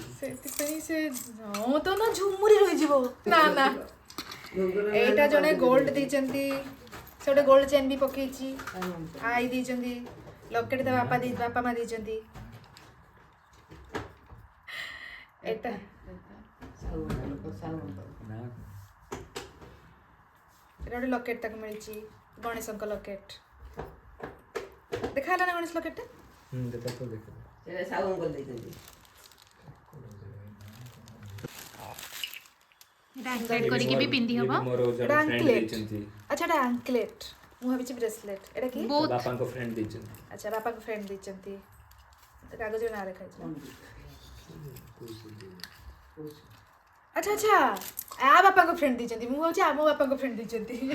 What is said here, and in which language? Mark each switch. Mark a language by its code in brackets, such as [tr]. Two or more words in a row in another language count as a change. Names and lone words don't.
[or] ସେଥିପାଇଁ ସେ ହଁ ତ ନା ଝୁମୁରି ରହିଯିବ ନା ନା ଏଇଟା ଜଣେ ଗୋଲ୍ଡ ଦେଇଛନ୍ତି ସେ ଗୋଟେ ଗୋଲ୍ଡ ଚେନ୍ ବି ପକେଇଛି ଆଇ ଦେଇଛନ୍ତି ଲକେଟ୍ ତା ବାପା ମା ଦେଇଛନ୍ତି ଏଇଟା ना ଏଇଟା ଗୋଟେ ଲକେଟ୍ ତାକୁ ମିଳିଛି ଗଣେଶଙ୍କ ଲକେଟ୍ ଦେଖା ହେଲା ନା ଗଣେଶ ଲକେଟ୍ଟା [hi] देखा तो देखा [or] ସେଟା ସାହୁ ଅଙ୍କଲ ଦେଇଛନ୍ତି ଏଟା ଆଙ୍କଲେଟ୍ କରିକି ବି ପିନ୍ଧି ହବ ମୋର ଏଇଟା ଜଣେ ଫ୍ରେଣ୍ଡ anklet। ଦେଇଛନ୍ତି ଆଚ୍ଛା ଏଇଟା ଆଙ୍କଲେଟ୍ ମୁଁ ଭାବିଛି ବ୍ରେସଲେଟ୍ ଏଇଟା କି ବହୁତ ବାପାଙ୍କ ଫ୍ରେଣ୍ଡ ଦେଇଛନ୍ତି ଆଚ୍ଛା ବାପାଙ୍କ ଫ୍ରେଣ୍ଡ ଦେଇଛନ୍ତି କାଗଜରେ ନାଁ ଲେଖା ହେଇଛି ଆଚ୍ଛା ଆଚ୍ଛା ଆ ବାପାଙ୍କ ଫ୍ରେଣ୍ଡ ଦେଇଛନ୍ତି ମୁଁ ଭାବୁଛି ଆମ ବାପାଙ୍କ ଫ୍ରେଣ୍ଡ ଦେଇଛନ୍ତି